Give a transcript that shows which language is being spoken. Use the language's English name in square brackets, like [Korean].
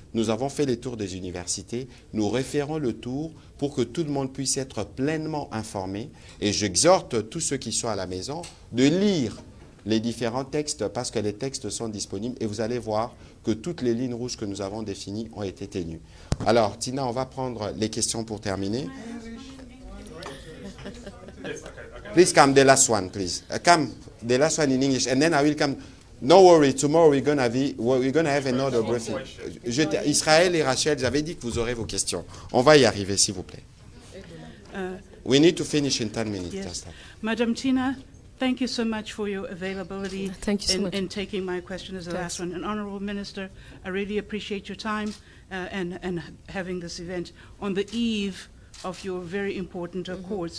[French] Nous avons fait les tours des universités, nous référons le tour pour que tout le monde puisse être pleinement informé. Et j'exhorte tous ceux qui sont à la maison de lire les différents textes parce que les textes sont disponibles et vous allez voir que toutes les lignes rouges que nous avons définies ont été tenues. Alors, Tina, on va prendre les questions pour terminer. [English] Please come, the last one, please. Come, the last one in English, and then I will come. No worry, tomorrow we're gonna have another briefing. [French] Israël et Rachel, j'avais dit que vous aurez vos questions. On va y arriver, s'il vous plaît. [English] We need to finish in 10 minutes. Yes. Madam Tina, thank you so much for your availability in taking my question as the last one. And Honourable Minister, I really appreciate your time and having this event on the eve of your very important accord.